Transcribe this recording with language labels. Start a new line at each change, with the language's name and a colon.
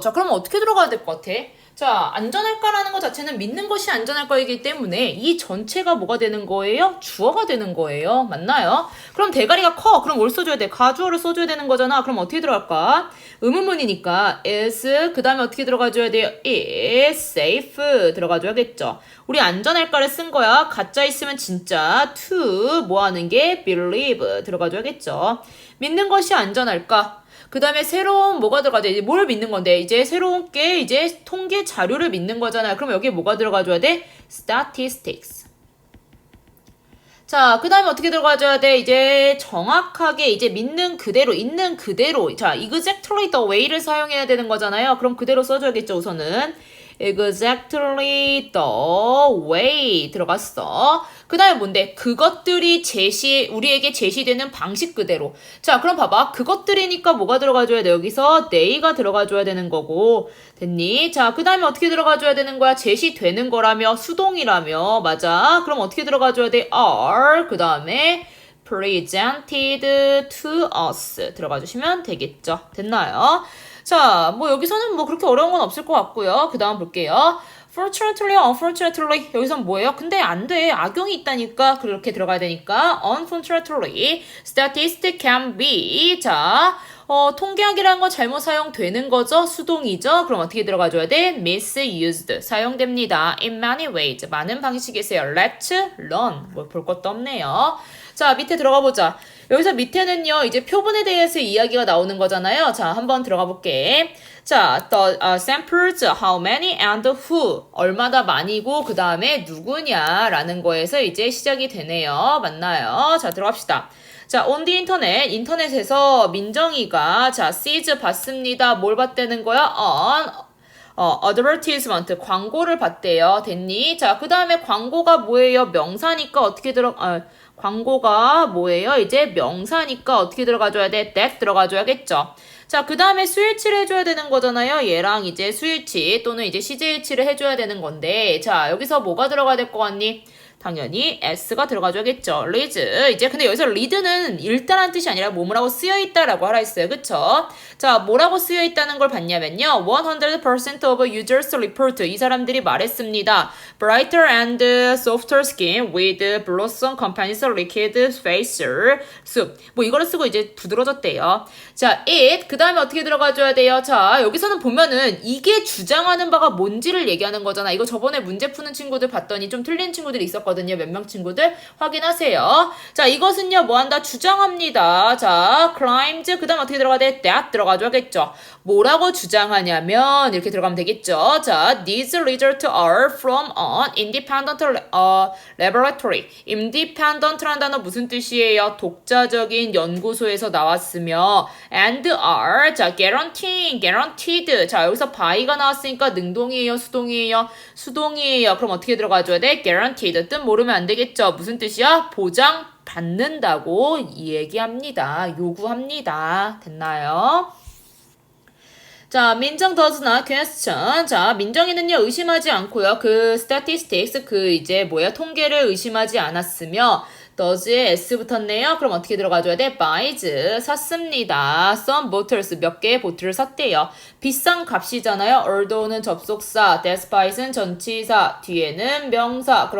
Korean: 자, 그럼 어떻게 들어가야 될 것 같아? 자, 안전할까라는 것 자체는 믿는 것이 안전할 거이기 때문에 이 전체가 뭐가 되는 거예요? 주어가 되는 거예요. 맞나요? 그럼 대가리가 커. 그럼 뭘 써줘야 돼? 가주어를 써줘야 되는 거잖아. 그럼 어떻게 들어갈까? 의문문이니까 is 그 다음에 어떻게 들어가줘야 돼요? is safe 들어가줘야겠죠. 우리 안전할까를 쓴 거야. 가짜 있으면 진짜 to 뭐 하는 게 believe 들어가줘야겠죠. 믿는 것이 안전할까? 그 다음에 새로운 뭐가 들어가죠? 이제 뭘 믿는 건데? 이제 새로운 게 이제 통계 자료를 믿는 거잖아요. 그럼 여기에 뭐가 들어가줘야 돼?
English: statistics.
Korean: 자, 그 다음에 어떻게 들어가줘야 돼? 이제 정확하게 이제 믿는 그대로, 있는 그대로. 자, exactly the way를 사용해야 되는 거잖아요. 그럼 그대로 써줘야겠죠, 우선은.
English: exactly the way 들어갔어.
Korean: 그 다음에 뭔데? 그것들이 우리에게 제시되는 방식 그대로. 자, 그럼 봐봐. 그것들이니까 뭐가 들어가줘야 돼? 여기서 they가 들어가줘야 되는 거고. 됐니? 자, 그 다음에 어떻게 들어가줘야 되는 거야? 제시되는 거라며, 수동이라며. 맞아. 그럼 어떻게 들어가줘야 돼?
English: are. 그 다음에 presented to us.
Korean: 들어가주시면 되겠죠. 됐나요? 자, 뭐 여기서는 뭐 그렇게 어려운 건 없을 것 같고요. 그 다음 볼게요.
English: Fortunately, unfortunately.
Korean: 여기선 뭐예요? 근데 안 돼. 악용이 있다니까. 그렇게 들어가야 되니까.
English: Unfortunately, statistic can be.
Korean: 자, 통계학이라는 건 잘못 사용되는 거죠? 수동이죠? 그럼 어떻게 들어가줘야 돼?
English: misused.
Korean: 사용됩니다.
English: in many ways.
Korean: 많은 방식에서요.
English: Let's learn.
Korean: 뭐 볼 것도 없네요. 자, 밑에 들어가 보자. 여기서 밑에는요, 이제 표본에 대해서 이야기가 나오는 거잖아요. 자, 한번 들어가 볼게.
English: 자, the samples, how many and who.
Korean: 얼마나 많이고, 그 다음에 누구냐라는 거에서 이제 시작이 되네요. 맞나요? 자, 들어갑시다. 자, on the internet, 인터넷에서 민정이가, 자, sees 봤습니다. 뭘 봤다는 거야? on, advertisement, 광고를 봤대요. 됐니? 자, 그 다음에 광고가 뭐예요? 명사니까 어떻게 광고가 뭐예요? 이제 명사니까 어떻게 들어가줘야 돼? that 들어가줘야겠죠. 자, 그 다음에 수일치를 해줘야 되는 거잖아요. 얘랑 이제 수일치 또는 이제 시제일치를 해줘야 되는 건데, 자, 여기서 뭐가 들어가야 될 것 같니? 당연히 s가 들어가줘야겠죠. read. 이제 근데 여기서 read는 일단한 뜻이 아니라 뭐뭐라고 쓰여있다라고 하라 했어요. 그쵸? 자, 뭐라고 쓰여있다는 걸 봤냐면요.
English: 100% of users report.
Korean: 이 사람들이 말했습니다.
English: Brighter and softer skin with Blossom Company's liquid facial soup.
Korean: 뭐 이거를 쓰고 이제 부드러졌대요.
English: 자, it.
Korean: 그 다음에 어떻게 들어가줘야 돼요? 자, 여기서는 보면은 이게 주장하는 바가 뭔지를 얘기하는 거잖아. 이거 저번에 문제 푸는 친구들 봤더니 좀 틀린 친구들이 있었거든요. 몇 명 친구들 확인하세요. 자, 이것은요 뭐한다? 주장합니다. 자, claims 그 다음 어떻게 들어가야 돼? that 들어가줘야겠죠. 뭐라고 주장하냐면 이렇게 들어가면 되겠죠.
English: 자, these results are from an independent laboratory.
Korean: independent라는 단어 무슨 뜻이에요? 독자적인 연구소에서 나왔으며 and are 자, guaranteed 자, 여기서 by가 나왔으니까 능동이에요, 수동이에요? 수동이에요. 그럼 어떻게 들어가줘야 돼? guaranteed 뜻 모르면 안 되겠죠. 무슨 뜻이야? 보장 받는다고 얘기합니다. 요구합니다. 됐나요?
English: 자, 민정 does not question.
Korean: 자, 민정이는요, 의심하지 않고요. 그 statistics, 이제 통계를 의심하지 않았으며, does에 s 붙었네요. 그럼 어떻게 들어가줘야 돼? buys, 샀습니다.
English: some bottles,
Korean: 몇 개의 보틀을 샀대요. 비싼 값이잖아요. although는 접속사, despite는 전치사, 뒤에는 명사.